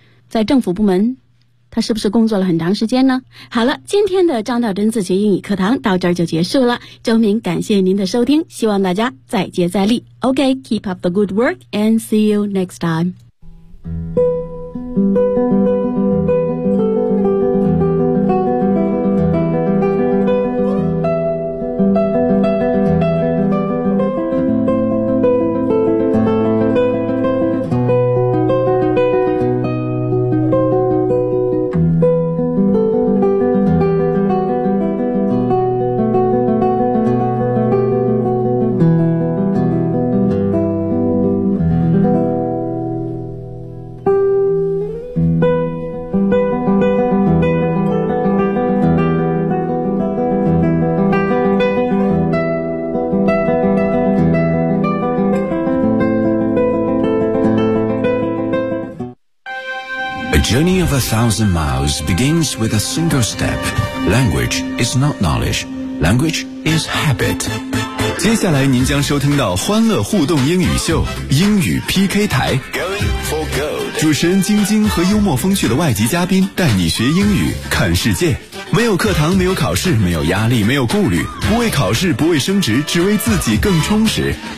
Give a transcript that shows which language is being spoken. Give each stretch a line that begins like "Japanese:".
Chinese: 在政府部门，他是不是工作了很长时间呢？好了，今天的张道真自学英语课堂到这儿就结束了。周明感谢您的收听，希望大家再接再厉。
English: OK, keep up the good work and see you next time. journey of 1,000 miles begins with a single step. Language is not knowledge. Language is habit.
Chinese: 接下来您将收听到欢乐互动英语秀英语 PK 台。
English: Going for gold.
Chinese: 主持人晶晶和幽默风趣的外籍嘉宾带你学英语看世界。没有课堂，没有考试，没有压力，没有顾虑，不为考试，不为升职，只为自己更充实。